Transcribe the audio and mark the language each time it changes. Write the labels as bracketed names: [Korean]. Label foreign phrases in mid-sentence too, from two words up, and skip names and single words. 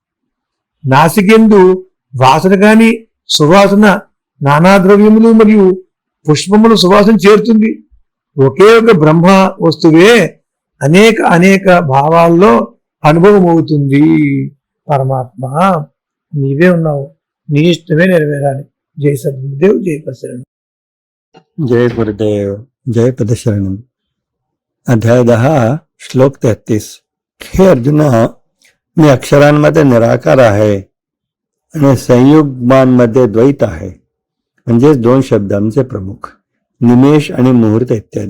[Telugu] నాసికెందు వాసన కాని సువాసన నానా ద్రవ్యములు మరియు పుష్పముల సువాసన చేరుతుంది. ఒకే ఒక బ్రహ్మ వస్తువే అనేక అనేక భావాల్లో అనుభవం అవుతుంది. పరమాత్మ నీవే ఉన్నావు, నీ ఇష్టమే నెరవేరాలి. జై సద్గురుదేవ్, జై పరశరణం. [Marathi] जय गुरुदेव, जय पदशरणम. अध्याय 10 श्लोक 33. हे अर्जुना, मी अक्षरांमध्ये निराकार आहे आणि संयुग्मांमध्ये द्वैत आहे. म्हणजेच 2 शब्दांचे प्रमुख, निमेष आणि मुहूर्त इत्यादी.